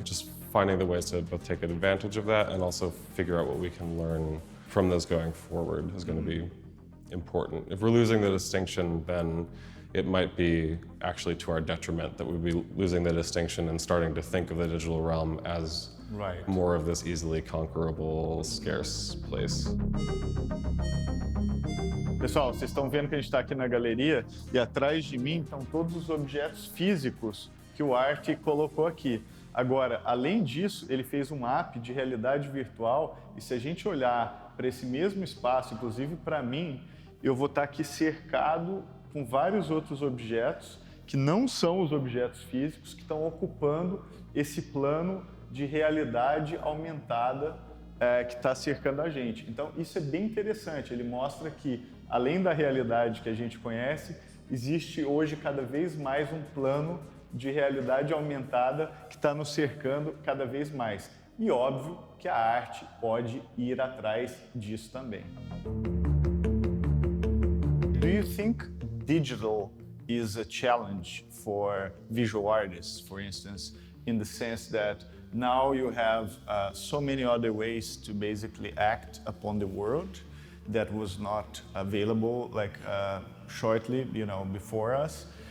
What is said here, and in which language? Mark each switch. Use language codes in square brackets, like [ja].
[en] Just finding the ways to both take advantage of that and also figure out what we can learn from those going forward is going to be important. If we're losing the distinction, then it might be actually to our detriment that we'd be losing the distinction and starting to think of the digital realm as more of this easily conquerable, scarce place. [pt] Pessoal, vocês estão vendo que a gente está aqui na galeria e atrás de mim estão todos os objetos físicos que o Art colocou aqui. Agora, além disso, ele fez um app de realidade virtual e se a gente olhar para esse mesmo espaço, inclusive para mim, eu vou estar aqui cercado com vários outros objetos que não são os objetos físicos que estão ocupando esse plano de realidade aumentada que está cercando a gente. Então, isso é bem interessante. Ele mostra que, além da realidade que a gente conhece, existe hoje cada vez mais um plano de realidade aumentada que está nos cercando cada vez mais. E óbvio que a arte pode ir atrás disso também. [en] Do you think digital is a challenge for visual artists, for instance, in the sense that now you have so many other ways to basically act upon the world that was not available like shortly, before us?